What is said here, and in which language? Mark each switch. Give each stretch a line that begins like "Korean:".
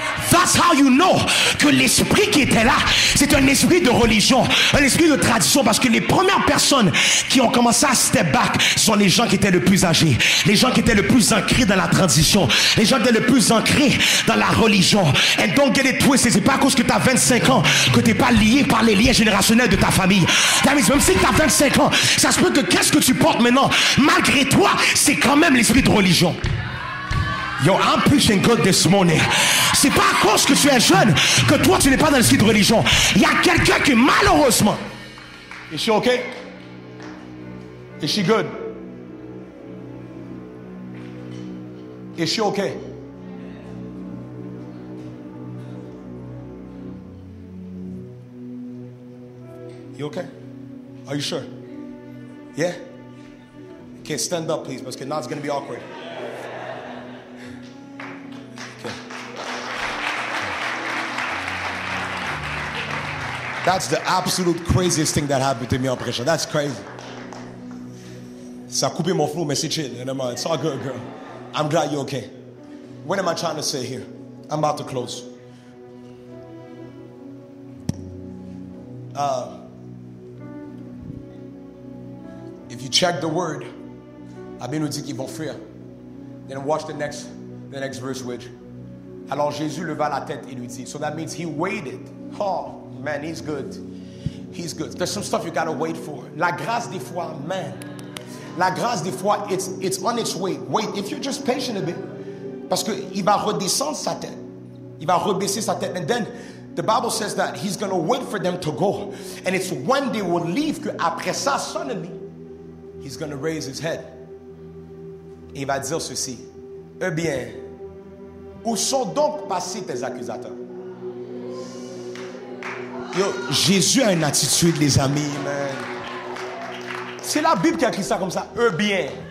English: That's how you know
French: que l'esprit qui était là, c'est un esprit de religion, un esprit de tradition, parce que les premières personnes qui ont commencé à
English: step back
French: sont les gens qui étaient le plus âgés, les gens qui étaient le plus ancrés dans la tradition, les gens qui étaient le plus ancrés dans la religion.
English: And don't get it twisted,
French: c'est pas à cause que tu as 25 ans que tu n'es pas lié par les liens générationnels de ta famille.
English: That means,
French: même si tu as 25 ans, ça se peut que qu'est-ce que tu portes maintenant, malgré toi, c'est quand même l'esprit de religion.
English: Yo, I'm preaching good this morning.
French: C'est pas à cause que tu es jeune que toi tu n'es pas dans l'esprit de religion. Il y a quelqu'un qui malheureusement.
English: Is she okay? Is she good? Is she okay? You okay? Are you sure? Yeah? Okay, stand up please,
French: parce que
English: now it's going to be awkward. That's the absolute craziest thing that happened to me
French: en prêchant.
English: That's crazy.
French: Ça a coupé mon flow, mais c'est chill.
English: It's all good, girl. I'm glad you're okay. What am I trying to say here? I'm about to close. If you check the word,
French: la Bible nous dit qu'ils vont fuir.
English: Then watch the next verse, which.
French: Alors Jésus leva la tête et lui dit.
English: So that means he waited. Oh. Man, he's good. He's good. There's some stuff you gotta wait for.
French: La grâce des fois,
English: man. La grâce des fois, it's on its way. Wait, if you're just patient a bit.
French: Parce que il va redescendre sa tête. Il va rebaisser sa tête.
English: And then the Bible says that he's gonna wait for them to go. And it's when they will leave
French: que après ça,
English: suddenly, he's gonna raise his head.
French: Et il va dire ceci. Eh bien, où sont donc passés tes accusateurs? Yo, Jésus a une attitude, les amis, man. C'est la Bible qui a écrit ça comme ça. Eux bien.